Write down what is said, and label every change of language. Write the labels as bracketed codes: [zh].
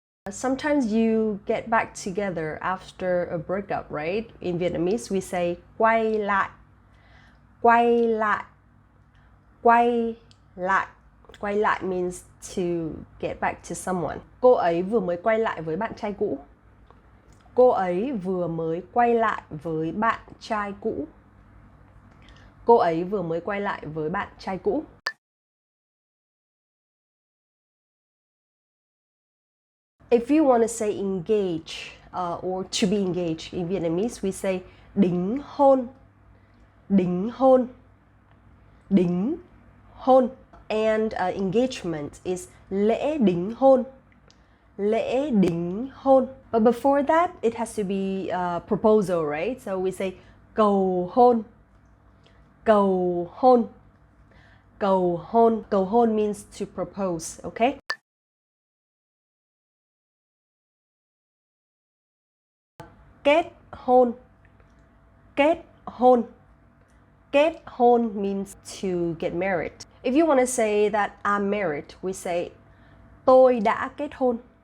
[en] Sometimes you get back together after a breakup, right? In Vietnamese, we say [vi] quay lại, quay lại, quay lại. [en] Quay lại means to get back to someone. [vi] Cô ấy vừa mới quay lại với bạn trai cũ. Cô ấy vừa mới quay lại với bạn trai cũ. Cô ấy vừa mới quay lại với bạn trai cũ. [en] If you want to say engage or to be engaged in Vietnamese, we say đính hôn, đính hôn, đính hôn. And engagement is lễ đính hôn, lễ đính hôn. But before that, it has to be a proposal, right? So we say [vi] cầu hôn, cầu hôn, cầu hôn. [en] Cầu hôn means to propose, okay? [vi] Kết hôn, kết hôn. Kết hôn [en] means to get married. If you want to say that I'm married, we say [vi] tôi đã kết hôn.